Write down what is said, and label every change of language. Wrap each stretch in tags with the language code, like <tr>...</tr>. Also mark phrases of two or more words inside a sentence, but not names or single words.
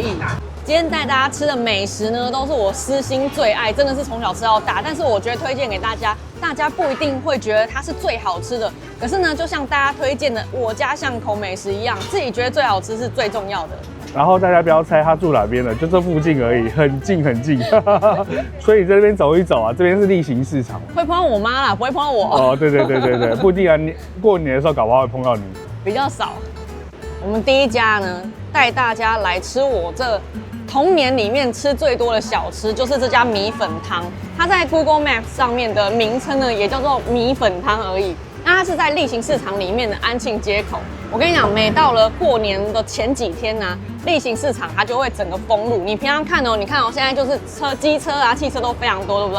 <zh>今天帶大家吃的美食呢，都是我私心最愛，真的是從小吃到大。但是我覺得推薦給大家，大家不一定會覺得它是最好吃的。可是呢，就像大家推薦的我家巷口美食一樣，自己覺得最好吃是最重要的。然後大家不要猜他住哪邊了，就這附近而已，很近很近。所以在這邊走一走啊，這邊是例行市場。會碰到我媽啦，不會碰到我。哦，對，不一定啊，過年的時候搞不好會碰到你。比較少。我們第一家呢，帶大家來吃我這童年裡面吃最多的小吃，就是這家米粉湯。它在 Google Maps 上面的名稱呢，也叫做米粉湯而已。那它是在例行市場裡面的安慶街口。我跟你講，每到了過年的前幾天呢，例行市场它就会整個封路。你平常看哦，你看哦，現在就是機車啊、汽車都非常多，對不對？</zh>